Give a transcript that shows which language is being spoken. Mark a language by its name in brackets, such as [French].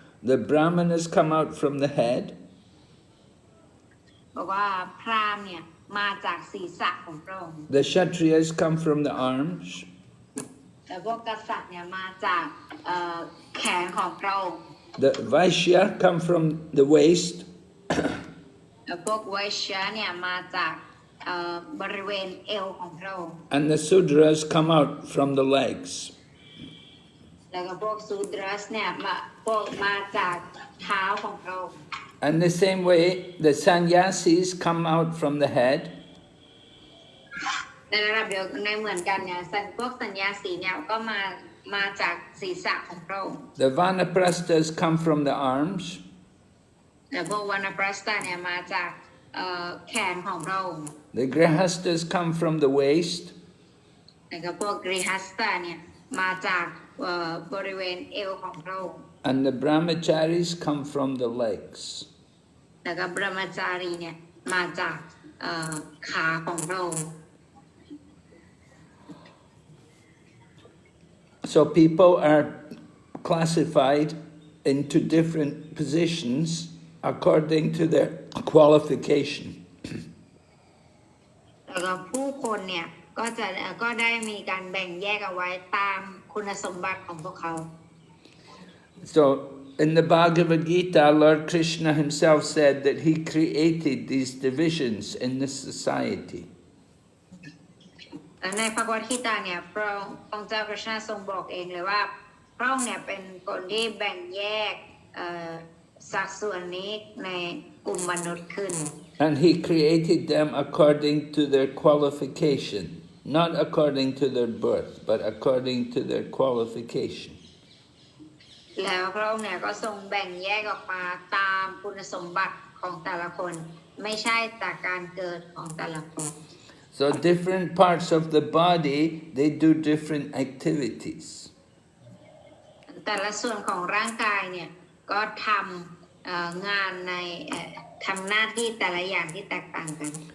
[English] The Brahmanas come out from the head. [Thai] บอกว่าพราหมณ์เนี่ยมาจากศีรษะของพระองค์ [English] The Kshatriyas come from the arms. [Thai] แต่พวกกษัตริย์เนี่ยมาจากแขนของพระองค์ [English] The Vaishya come from the waist. [Thai] แล้วพวกไวชยเนี่ยมาจากบริเวณเอวของพระองค์ [English] And the Sudras come out from the legs. [Thai] แล้วก็พวกซูดรัสเนี่ยมาจากเท้าของพระองค์ [English] And the same way, the sannyasis come out from the head. [Thai] ในระดับเดียวในเหมือนกันเนี่ยพวกสัญญาสีเนี่ยก็มาจากศีรษะของพระองค์ [English] The vanaprasthas come from the arms. [Thai] แต่พวกวรรณปรัสตาเนี่ยมาจากแขนของพระองค์ [English] The grihastas come from the waist. [Thai] แล้วก็พวกกริฮัสตาเนี่ยมาจากบริเวณเอวของพระองค์ [English] And the brahmacharis come from the legs. [Thai] แล้วก็บรหมจารีเนี่ยมาจากขาของพระองค์ [English] So people are classified into different positions according to their qualification. [Thai] แล้วก็ผู้คนเนี่ยก็ได้มีการแบ่งแยกเอาไว้ตามคุณสมบัติของพวกเขา [English] So in the Bhagavad Gita, Lord Krishna himself said that he created these divisions in this society. [Thai] ในพระกวดขีตาเนี่ยพระองค์เจ้าคริชนาทรงบอกเองเลยว่าพระองค์เนี่ยเป็นคนที่แบ่งแยกสัดส่วนนี้ในกลุ่มมนุษย์ขึ้น [English] And he created them according to their qualification, not according to their birth, but according to their qualification. [Thai] แล้วพระองค์เนี่ยก็ทรงแบ่งแยกออกมาตามคุณสมบัติของแต่ละคนไม่ใช่จากการเกิดของแต่ละคน [English] So different parts of the body, they do different activities. [Thai] แต่ละส่วนของร่างกายเนี่ยก็ทำงานในทำหน้าที่แต่ละอย่างที่แตกต่างกัน